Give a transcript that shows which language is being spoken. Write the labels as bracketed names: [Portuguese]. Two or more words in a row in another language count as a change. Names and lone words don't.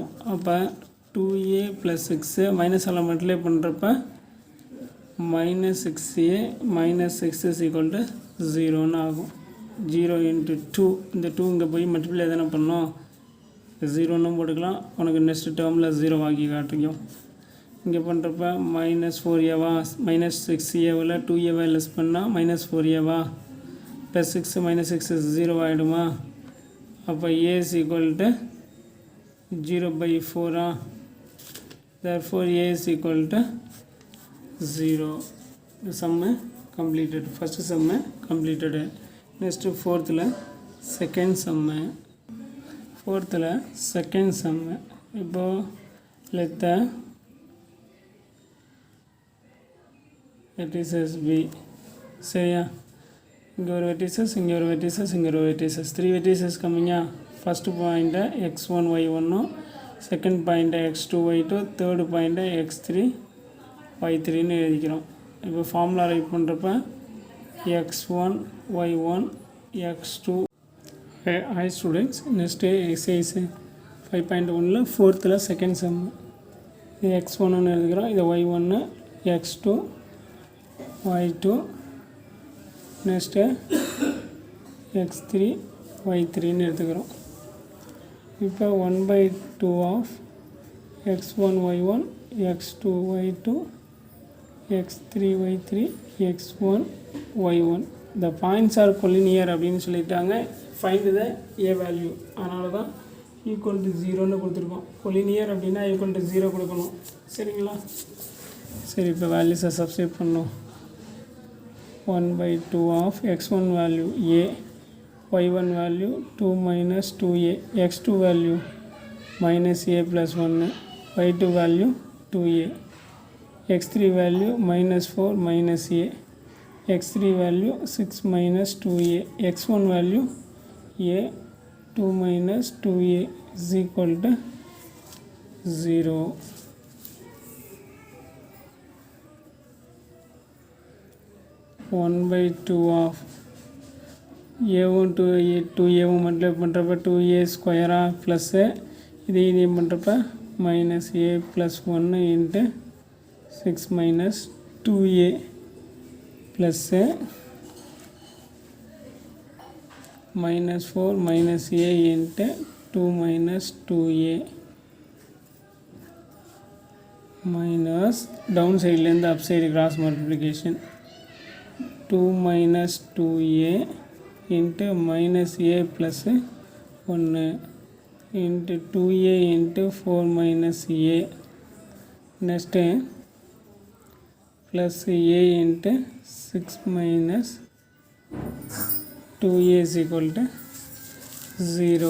[Tamil] அப்போ 2a + 6 மைனஸால் மல்டிப்ளை பண்ணுறப்ப -6a - 6 = 0ன்னு ஆகும். 0 × 2 இந்த 2 இங்கே போய் மல்டிப்ளை தானே பண்ணோம், 0ன்னு போட்டுக்கலாம். உனக்கு நெக்ஸ்ட் டேர்மில் 0 ஆக்கி காட்டிக்கும். இங்கே பண்ணுறப்ப -4a -6a 2a லெஸ் பண்ணால் -4a + 6 - 6 0 ஆகிடுமா? [English] அப்போ a = 0/4 therefore a = 0. The sum completed. First sum completed. Next fourthல second sum. fourthல second sum. இப்போ let the vertices be. [Tamil] சரியா? இங்கே ஒரு வெர்டிசஸ், இங்கே ஒரு வெர்டிசஸ், இங்கே ஒரு வெர்டிசஸ், 3 வெர்டிசஸ் கம்மிங்கா. ஃபஸ்ட்டு பாயிண்ட்டை x1 y1, செகண்ட் பாயிண்ட்டை x2 y2, தேர்டு பாயிண்ட்டை x3 y3ன்னு எழுதிக்கிறோம். இப்போ ஃபார்முலா ரைட் பண்ணுறப்ப x1 y1 x2. [English] hi students, next exercise 5.1ல் ஃபோர்த்தில் second sum. [Tamil] இது x1ன்னு எழுதிக்கிறோம், இது y1, x2 y2, நெக்ஸ்ட்டு x3 y3ன்னு எடுத்துக்கிறோம். இப்போ 1/2 ஆஃப் x1 y1 x2 y2 x3 y3 x1 y1. [English] the points are collinear [Tamil] அப்படின்னு சொல்லிட்டாங்க. [English] find the a value, [Tamil] அதனால தான் [English] equal to [Tamil] 0ன்னு கொடுத்துருக்கோம். கொலினியர் அப்படின்னா [English] equal to [Tamil] 0 கொடுக்கணும், சரிங்களா? சரி, இப்போ வேல்யூஸை சப்ஸ்டிட் பண்ணோம். 1/2 ஆஃப் x1 வேல்யூ a, y1 வேல்யூ 2 - 2a, x2 வேல்யூ -a + 1, y2 வேல்யூ 2a, x3 வேல்யூ -4 - a, x3 வேல்யூ 6 - 2a, x1 வேல்யூ a 2 - 2a = 0. (1/2 ஆஃப் ஏவும் 2a மல்டிப்ளை பண்ணுறப்ப 2a² ப்ளஸ்ஸு இதையும் பண்ணுறப்ப -a + 1 × 6 - 2a ப்ளஸ்ஸு -4 - a × 2 - 2a மைனஸ் டவுன் சைட்லேருந்து [English] up side cross multiplication [Tamil] 2 - 2a × -a + 1 × 2a × 4 - a நெக்ஸ்ட்டு ப்ளஸ் a × 6 - 2a = 0.